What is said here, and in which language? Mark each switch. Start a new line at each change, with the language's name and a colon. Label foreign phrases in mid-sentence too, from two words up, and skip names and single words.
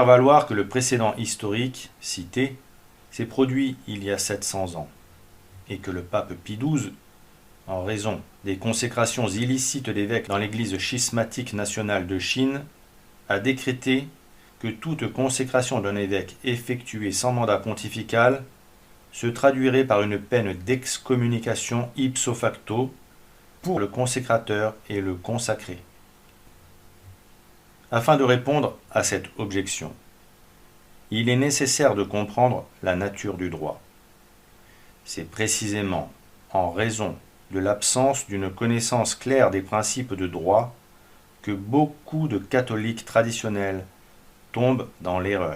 French: valoir que le précédent historique cité s'est produit il y a 700 ans, et que le pape Pie XII, en raison des consécrations illicites d'évêques dans l'Église schismatique nationale de Chine, a décrété que toute consécration d'un évêque effectuée sans mandat pontifical se traduirait par une peine d'excommunication
Latin: ipso facto
French: pour le consécrateur et le consacré. Afin de répondre à cette objection, il est nécessaire de comprendre la nature du droit. C'est précisément en raison de l'absence d'une connaissance claire des principes de droit que beaucoup de catholiques traditionnels tombent dans l'erreur.